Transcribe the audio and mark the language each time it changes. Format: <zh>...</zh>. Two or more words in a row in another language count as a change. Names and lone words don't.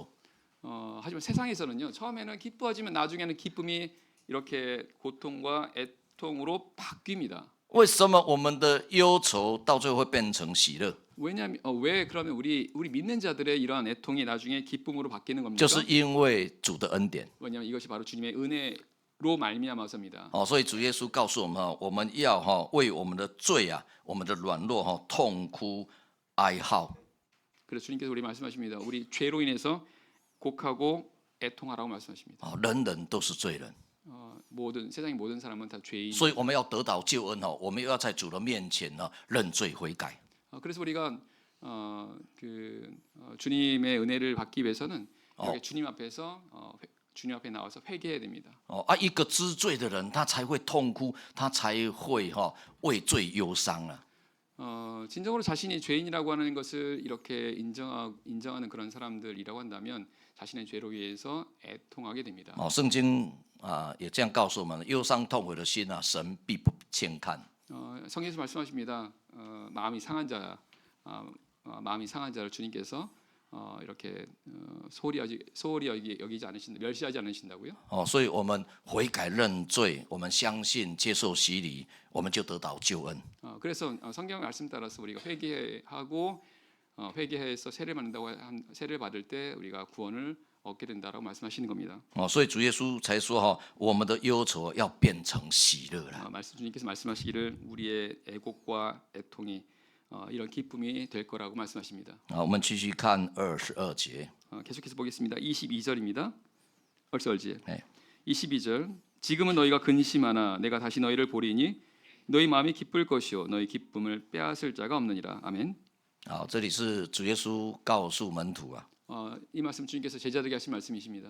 <ko>하지만 세상에서는요. 처음에는 기뻐하지만 나중에는 기쁨이 이렇게 고통과 애통으로 바뀝니다.</ko> <zh>为什么我们的忧愁到最后会变成喜乐？</zh> <ko>왜냐하면 왜 그러면 우리 믿는 자들의 이러한 애통이 나중에 기쁨으로 바뀌는 겁니까?</ko> <zh>就是因为主的恩典。</zh> <ko>왜냐하면 이것이 바로 주님의 은혜로 말미암아서입니다.</ko> <zh>所以主耶稣告诉我们我们要为我们的罪我们的软弱痛哭哀号。</zh> <ko>그래서 주님께서 우리 말씀하십니다. 우리 죄로 인해서 곡하고 애통하라고 말씀하십니다.</ko> <zh>人人都是罪人，</zh> <ko>세상의 모든 사람은 다 죄인.</ko> <zh>所以我们要得到救恩我们又要在主的面前认罪悔改。</zh> <ko>그래서 우리가 주님의 은혜를 받기 위해서는 이렇게 주님 앞에서 주님 앞에 나와서 회개해야 됩니다.</ko> <zh>一个知罪的人，他才会痛哭，他才会为罪忧伤了。</zh> <ko>진정으로 자신이 죄인이라고 하는 것을 이렇게 인정하는 그런 사람들이라고 한다면 자신의 죄로 위해서 애통하게 됩니다.</ko> <zh>圣经也这样告诉我们：忧伤痛悔的心神必不轻看。</zh> <ko>성경에서 말씀하십니다. 마음이 상한 자를 주님께서 이렇게 소홀히 여기지 않으신다, 멸시하지 않으신다고요?</ko> <zh>所以我们悔改认罪，我们相信接受洗礼，我们就得到救恩。</zh> <ko>그래서 성경 말씀 따라서 우리가 회개하고 회개해서 세례를 받을 때 우리가 구원을 얻게 된다라고 말씀하시는 겁니다.</ko> <zh>所以主耶稣才说我们的忧愁要变成喜乐了。</zh> <ko>주님께서 말씀하시기를 우리의 애곡과 애통이 이런 기쁨이 될 거라고 말씀하십니다.</ko> <zh>我们继续看22节。</zh> <ko>계속해서 보겠습니다. 22절입니다. 얼설지. 네. 22절. 지금은 너희가 근심하나 내가 다시 너희를 보리니 너희 마음이 기쁠 것이요 너희 기쁨을 빼앗을 자가 없느니라. 아멘.</ko> <zh>这里是主耶稣告诉门徒</zh> <ko>이 말씀 주님께서 제자들에게 하신 말씀이십니다.</ko>